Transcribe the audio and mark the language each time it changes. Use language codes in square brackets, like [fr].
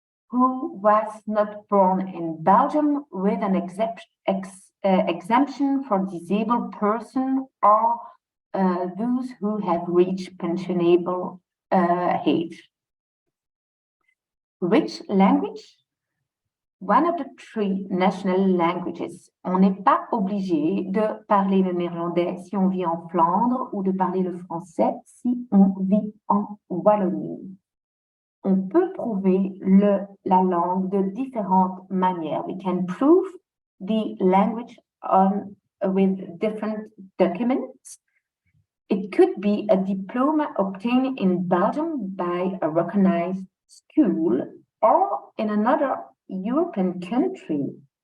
[en] who was not born in Belgium with an exemption for disabled person or those who have reached pensionable age. Which language? One of the three national languages. [fr] On n'est pas obligé de parler le néerlandais si on vit en Flandre ou de parler le français si on vit en Wallonie. On peut prouver la langue de différentes manières. [en] We can prove the language with different documents. It could be a diploma obtained in Belgium by a recognized school or in another European country.